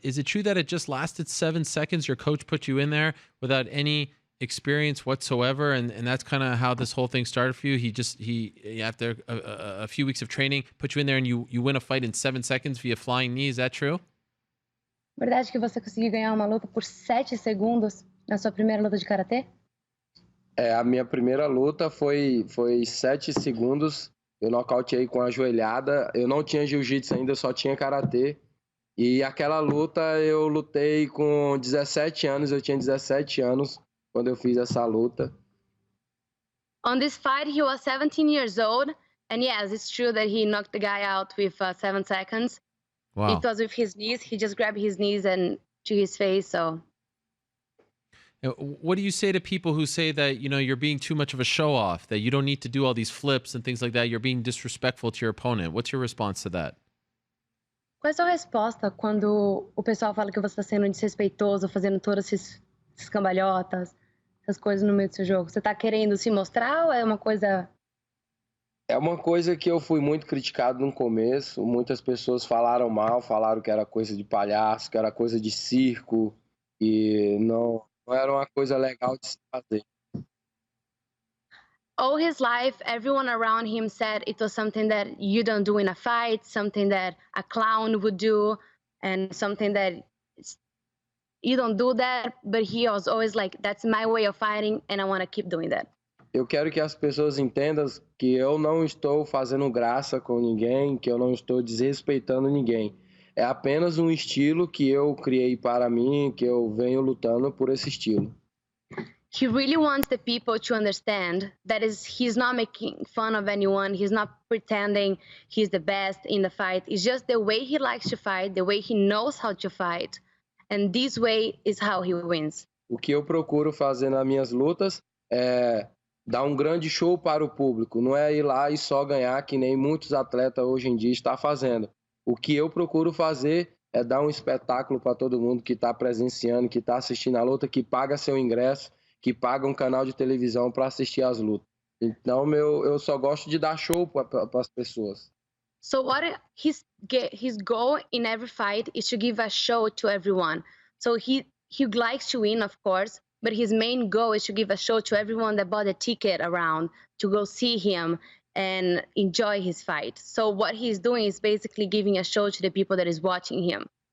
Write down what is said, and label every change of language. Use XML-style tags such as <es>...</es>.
<en>Is it true that it just lasted 7 seconds? Your coach put you in there without any experience whatsoever, and that's kind of how this whole thing started for you. He after a few weeks of training put you in there, and you win a fight in 7 seconds via flying knee. Is that true?</en> <pt>Verdade que você conseguiu ganhar uma luta por 7 segundos na sua primeira luta de karatê? A minha primeira luta foi 7 segundos. Eu nocauteei com a joelhada. Eu não tinha jiu-jitsu ainda, só tinha karatê. E aquela luta eu lutei com 17 anos. Eu tinha 17 anos quando eu fiz essa luta.</pt> <en>On this fight, he was 17 years old. And yes, it's true that he knocked the guy out with 7 seconds. Wow. It was with his knees. He just grabbed his knees and to his face, so... What do you say to people who say that, you're being too much of a show-off, that you don't need to do all these flips and things like that, you're being disrespectful to your opponent? What's your response to that?</en> <pt>Qual é a sua resposta quando o pessoal fala que você está sendo desrespeitoso, fazendo todas essas cambalhotas, essas coisas no meio do seu jogo? Você está querendo se mostrar ou é uma coisa... É uma coisa que eu fui muito criticado no começo. Muitas pessoas falaram mal, falaram que era coisa de palhaço, que era coisa de circo, e não era uma coisa legal de se fazer.</pt> <en>All his life, everyone around him said it was something that you don't do in a fight, something that a clown would do, and something that you don't do that, but he was always like, that's my way of fighting, and I want to keep doing that.</en> <pt>Eu quero que as pessoas entendam que eu não estou fazendo graça com ninguém, que eu não estou desrespeitando ninguém. É apenas um estilo que eu criei para mim, que eu venho lutando por esse estilo.</pt> <en>He really wants the people to understand that he's not making fun of anyone. He's not pretending he's the best in the fight. It's just the way he likes to fight, the way he knows how to fight. And this way is how he wins.</en> <pt>O que eu procuro fazer nas minhas lutas é dar um grande show para o público. Não é ir lá e só ganhar, que nem muitos atletas hoje em dia estão fazendo. O que eu procuro fazer é dar um espetáculo para todo mundo que está presenciando, que está assistindo a luta, que paga seu ingresso, que paga um canal de televisão para assistir as lutas. Então, eu só gosto de dar show para as pessoas.</pt> <en>So what his goal in every fight is to give a show to everyone. So he likes to win, of course, but his main goal is to give a show to everyone that bought a ticket around to go see him and enjoy his fight. So what he's doing is basically giving a show to the people that is watching him.</en>